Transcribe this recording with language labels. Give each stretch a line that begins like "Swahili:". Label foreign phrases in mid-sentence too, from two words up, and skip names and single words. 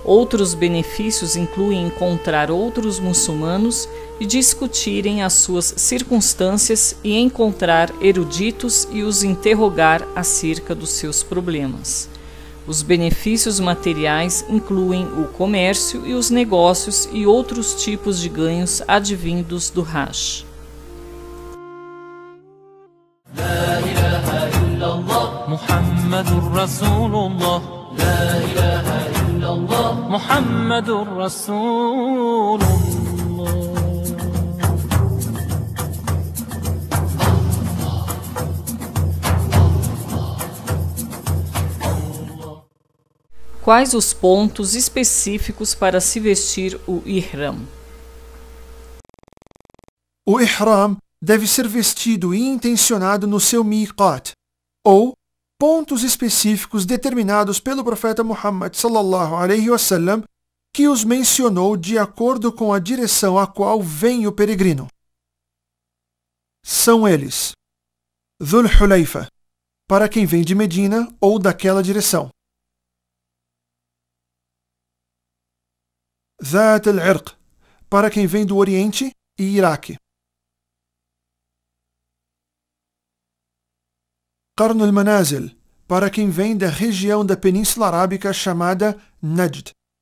Portuguese: Outros benefícios incluem encontrar outros muçulmanos e discutirem as suas circunstâncias e encontrar eruditos e os interrogar acerca dos seus problemas. Os benefícios materiais incluem o comércio e os negócios e outros tipos de ganhos advindos do Hajj.
Arabic: محمد رسول الله. لا إله إلا الله. محمد رسول الله.
Portuguese: Quais os pontos específicos para se vestir o ihram? O ihram deve ser vestido e intencionado no seu miqat, ou pontos específicos determinados pelo profeta Muhammad
Arabic: صلى الله عليه وسلم,
Portuguese: que os mencionou de acordo com a direção a qual vem o peregrino. São eles: Dhul Hulayfa, para quem vem de Medina ou daquela direção; Dhat al-Irq, para quem vem do Oriente e Iraque; Qarn al-Manazil, para quem vem da região da Península Arábica chamada Najd;